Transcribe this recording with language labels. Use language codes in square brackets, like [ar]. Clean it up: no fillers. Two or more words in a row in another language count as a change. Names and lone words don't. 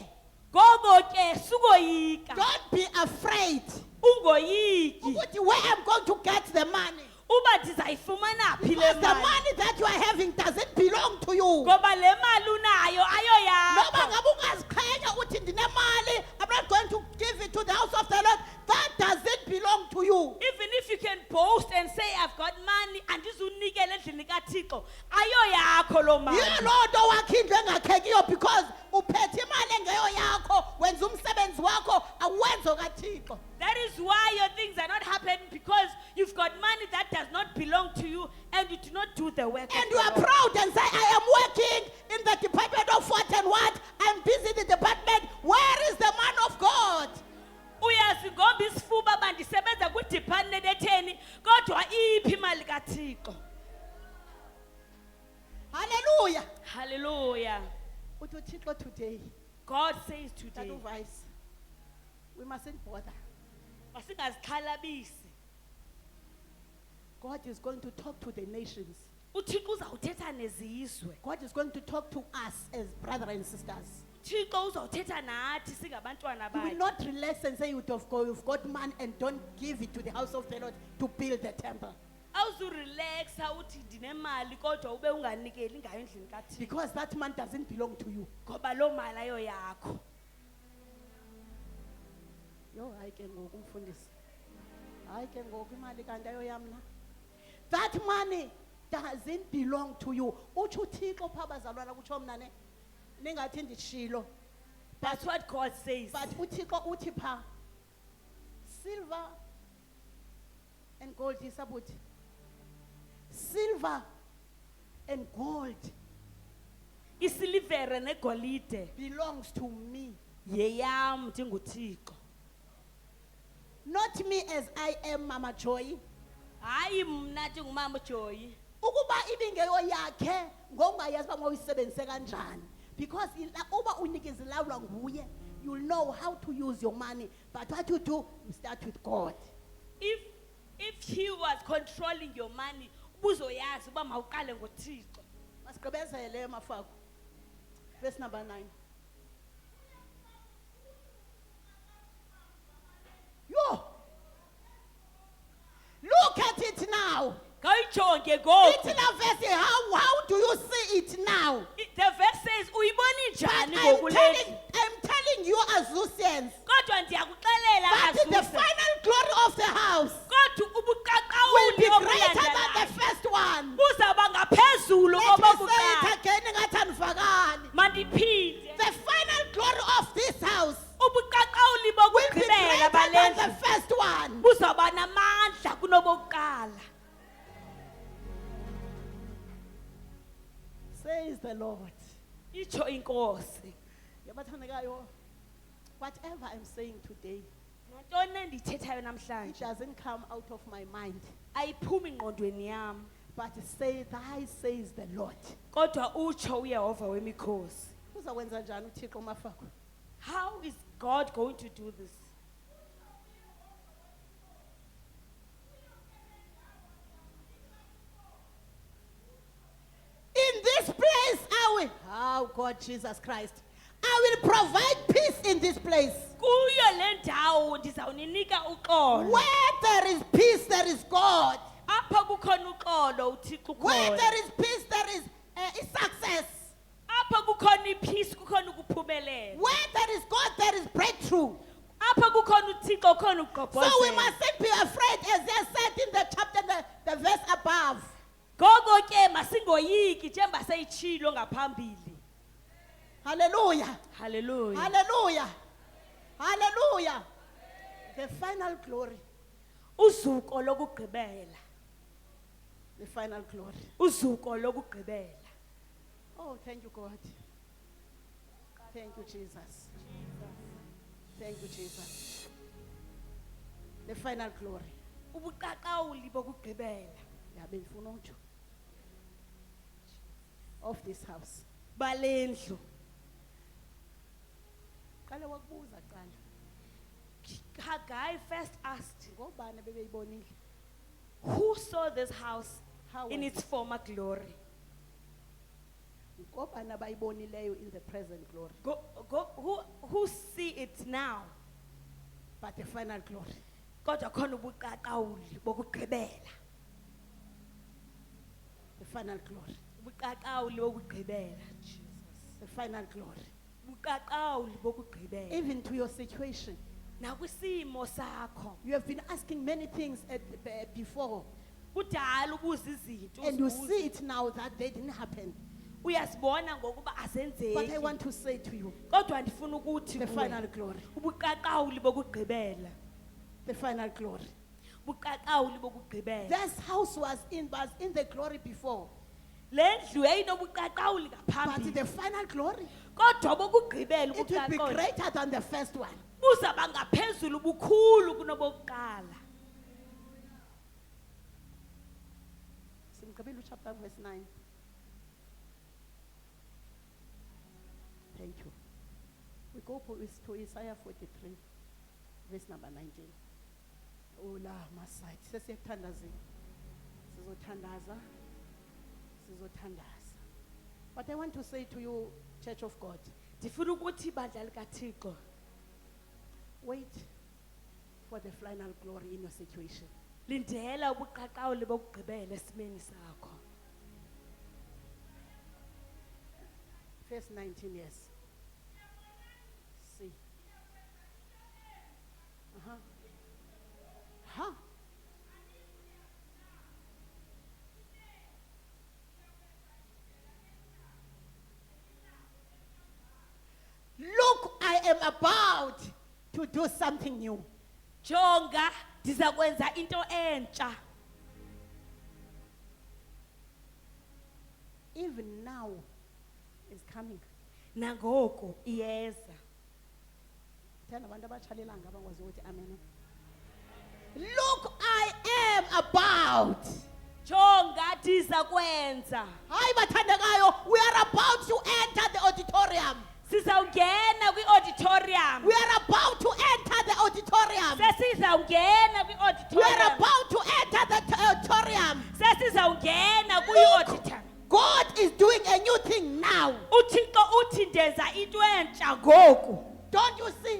[xh] Ngoko ke sukoyika. [en] Don't be afraid. [xh] Ungoyiki. Ukuthi, [en] where I'm going to get the money. [xh] Uba ndizayifumana phi le [en] Because the [xh] mali. [en] money that you are having doesn't belong to you. [xh] Ngoba le mali unayo ayo Noba yakho. ngabe ungaziqhenya uthi ndinemali, [en] I'm not going to give it to the house of the Lord. That doesn't belong to you. Even if you can boast and say I've got money [xh] andizunikela endlini kaThixo ayo yakho lo mali. Yiyo loo nto wakhe indlu engakhekiyo, because uphethe imali engeyo yakho, wenza umsebenzi wakho awenzo kaThixo. [en] That is why your things are not happening, because you've got money that does not belong to you and you do not do the work. And of you the are Lord. proud and say, I am working in the department of what and what. I'm busy in the department. Where is the man of God? [xh] Uyazigomba isifuba bandisebenza kwidepartment etheni kodwa iphi imali kaThixo. Hallelujah. Hallelujah. Uthi uThixo today, [en] God says today, Tatu Vice, we mustn't bother. [xh] masingazixhalabisi. [en] God is going to talk to the nations. [xh] uThixo uzawuthetha nezizwe. [en] God is going to talk to us as brothers and sisters. [xh] uThixo uzawuthetha nathi singabantwana [en] You will [xh] bakhe. [en] not relax and say you've got money and don't give it to the house of the Lord to build the temple. [xh] Awuzurelaxa uthi ndinemali kodwa ube unganikeli ngayo endlini kaThixo. [en] Because that man doesn't belong to you. [xh] Ngoba lo mali ayo yakho. Yo, hayi ke ngoku mfundisi. Hayi ke ngoku imali kanti ayoyamna. [en] That money doesn't belong to you. [xh] Uthi uThixo pha bazalwana kutsho mna ne. Ningathi ndishilo. [en] That's what God says. [xh] But uThixo uthi pha, [en] silver and gold isabuthi. Silver and gold [xh] Isilivere negolide [en] belongs to me. [xh] yeyam ndinguThixo. [en] Not me as I am, Mama Joy. [xh] Hayi mna ndingumama Joyi. Ukuba ibingeyo yakhe ngongayazi uba mawuyisebenzise kanjani. Because uba unikezilawulwa nguye, [en] you'll know how to use your money. But what you do, you start with God. If he was controlling your money, [xh] ubuzoyazi uba mawuqale ngoThixo. Masigqibezele mafako. [en] Verse number 9. Yo! Look at it now. [xh] Kayijonge ngoku. [en] It's in a verse. How do you see it now? The verse says uyibona But [xh] njani ngoku le? [en] I'm telling you, Azusians, [xh] Kodwa ndiyakuxelela [en] that the [xh] Azuse. [en] final glory of the house [xh] Kodwa [en] will be [xh] ubuqaqawuli [en] greater than the [xh] obulandelayo [en] first one. [xh] buzawuba ngaphezulu [en] Let me say [xh] kobokuqala. [en] it again, [xh] ngathi andivakali. Mandiphinde. [en] The final glory of this house [xh] Ubuqaqawuli [en] will be [xh] bokugqibela [en] greater than the [xh] balendlu [en] first one. [xh] buzawuba namandla kunobokuqala. [en] Says the Lord. [xh] Itsho inkosi. Yabathandekayo, [en] whatever I'm saying today, [xh] Nantoni endiyithethayo [en] it [xh] namhlanje [en] doesn't come out of my mind. [xh] ayiphumi ngqondweni yam, [en] But say, thy says the Lord. [xh] kodwa utsho uyehova wemikhosi. Uzawenza njani uThixo mafako? [en] How is God going to do this? In this place, oh God, Jesus Christ, I will provide peace in this place. [xh] Kuyo le ndawo ndizawuninika uxolo. [en] Where there is peace, there is God. [xh] Apha kukhona uxolo uThixo [en] Where [xh] ukhona. [en] there is peace, there is success. [xh] Apha kukhona ipeace kukhona ukuphumelela. [en] Where there is God, there is breakthrough. [xh] Apha kukhona uThixo kukhona [en] So we [xh] ugqobhozelo. [en] mustn't be afraid, as they said in the chapter, the verse above. [xh] Ngoko ke masingoyiki njengoba seyitshilo ngaphambili. [en] Hallelujah. Hallelujah. Hallelujah. Hallelujah. The final glory. [xh] Uzuko lokugqibela. [en] The final glory. [xh] Uzuko lokugqibela. [en] Oh, thank you, God. Thank you, Jesus. Thank you, Jesus. The final glory. [xh] ubuqaqawuli bokugqibela yabe ndifuna utsho [en] of this house. [xh] balendlu. Qale wakubuza qala [en] Haggai first asked, [xh] ngobani bebeyibonile. [en] who saw this house How in was its former glory? [xh] ngobani abayibonileyo [en] in the present glory, Who see it now? but the final glory. [xh] Kodwa khona ubuqaqawuli bokugqibela. [en] The final glory. [xh] Ubuqaqawuli bokugqibela. [en] The final glory. [xh] Ubuqaqawuli bokugqibela. [en] Even to your situation. [xh] Nakwisimo sakho. [en] You have been asking many things before, [xh] Kudala ubuza izinto. [en] and you [xh] uzibuza. [en] see it now that they didn't happen. [xh] Uyasibona ngokuba [en] But I [xh] azenzeki. [en] want to say to you, [xh] Kodwa ndifuna ukuthi [en] the [xh] kuwe, [en] final glory. [xh] ubuqaqawuli bokugqibela. [en] The final glory. [xh] Ubuqaqawuli bokugqibela. [en] This house was in the glory before, [xh] Lendlu yayinobuqaqawuli [en] but [xh] ngaphambili. [en] the final glory, [xh] Kodwa bokugqibela [en] it will be [xh] ubuqaqawuli [en] greater than the first one. [xh] buzaba ngaphezulu bukhulu kunobokuqala. Simgqibile [en] chapter verse [xh] 9. [en] Thank you. We go to Isaiah 43, verse number 19. Ola masai. [xh] Sesiyathandazini. Sizothandaza. [en] But I want to say to you, Church of God, [xh] Ndifuna ukuthi ibandla likaThixo [en] wait for the final glory in your situation. [xh] lindela ubuqaqawuli bokugqibela esimeni sakho. [en] Verse 19 years. See. Huh? Look, I am about to do something new. [xh] Jonga ndiza kwenza into entsha. [en] Even now is coming. [xh] Nangoku iyeza. Thanda abantu abatshalelanga abangwazi ukuthi amen. [en] Look, I am about. [xh] Jonga ndiza kwenza. Hayi bathandekayo, [en] we are about to enter the auditorium. [xh] Sizawungena kwi-auditorium. [en] We are about to enter the auditorium. [xh] Sesizawungena [en] We are [xh] kwi-auditorium. [en] about to enter the auditorium. [xh] Sesizawungena kwi-auditorium. [en] God is doing a new thing now. [xh] uThixo uthi ndenza into entsha ngoku. [en] Don't you see?